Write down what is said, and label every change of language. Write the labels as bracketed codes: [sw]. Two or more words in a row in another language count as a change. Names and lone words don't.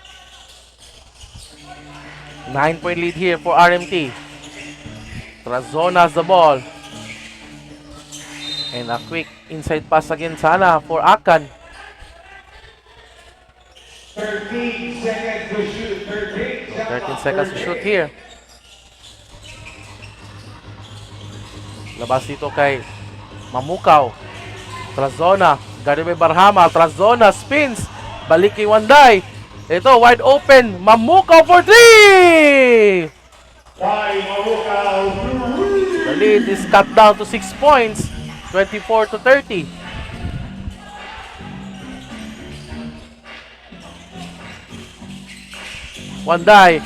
[en] 9-point lead here for RMT. Trazona has the ball. And a quick inside pass again sana for Akan. 13 seconds to shoot. 13 seconds to shoot here. [tl] Labas dito kay Mamukaw. [en] Trazona. Guarded by Barhama. Trazona spins. [tl] Balik kay Wanday. Ito, [en] wide open. Mamukaw for 3! The lead is cut down to 6 points. 24-30. Wanday.